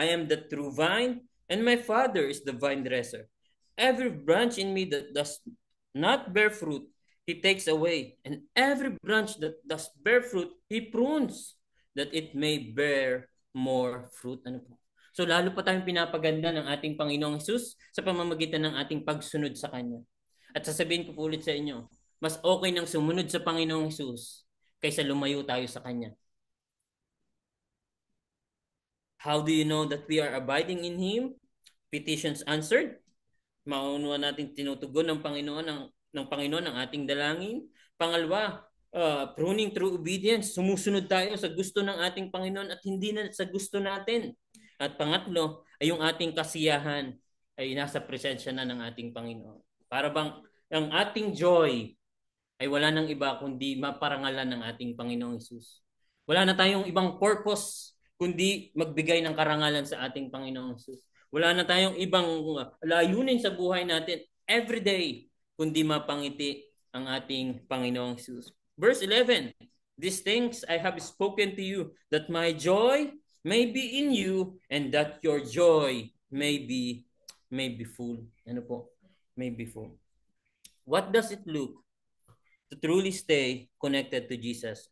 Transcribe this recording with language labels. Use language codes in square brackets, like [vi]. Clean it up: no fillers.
[en] I am the true vine and my Father is the vine dresser. Every branch in me that does not bear fruit, He takes away. And every branch that does bear fruit, He prunes that it may bear more fruit. [tl] So lalo pa tayong pinapaganda ng ating Panginoong Hesus sa pamamagitan ng ating pagsunod sa Kanya. At sasabihin ko po ulit sa inyo, mas okay nang sumunod sa Panginoong Hesus kaysa lumayo tayo sa Kanya. [en] How do you know that we are abiding in Him? Petitions answered. [tl] Maunuan natin tinutugon ng Panginoon ang ating dalangin. [en] Pangalawa, pruning through obedience. [tl] Sumusunod tayo sa gusto ng ating Panginoon at hindi na sa gusto natin. At pangatlo, ay yung ating kasiyahan ay nasa presensya na ng ating Panginoon. Para bang ang ating joy ay wala nang iba kundi maparangalan ng ating Panginoong Hesus. Wala na tayong ibang purpose kundi magbigay ng karangalan sa ating Panginoong Hesus. Wala na tayong ibang layunin sa buhay natin [en] every day [tl] kundi mapangiti ang ating Panginoong Hesus. [en] Verse 11, these things I have spoken to you that my joy may be in you and that your joy may be full. May be full. What does it look to truly stay connected to Jesus?